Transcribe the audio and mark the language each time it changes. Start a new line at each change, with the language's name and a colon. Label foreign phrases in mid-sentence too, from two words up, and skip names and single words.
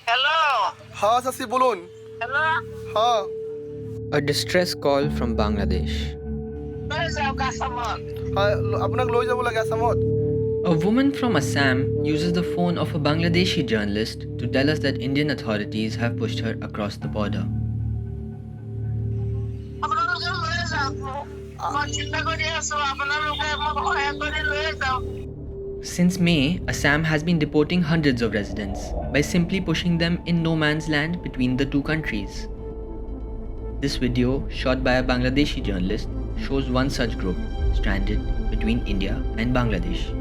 Bangla: হ্যালো। हाँ চাচি বলুন। হ্যালো। हाँ
English: A distress call from Bangladesh.
Assamese: লৈ যাওক আসামত। हाँ আপোনাক লৈ যাব লাগে আসামত।
English: A woman from Assam uses the phone of a Bangladeshi journalist to tell us that Indian authorities have pushed her across the border.
Assamese: আপোনালোকে লৈ যাওক মোক। মই চিন্তা কৰি আছো, আপোনালোকে মোক সহায় কৰি লৈ যাওক।
English: Since May, Assam has been deporting hundreds of residents by simply pushing them in no man's land between the two countries. This video, shot by a Bangladeshi journalist, shows one such group stranded between India and Bangladesh.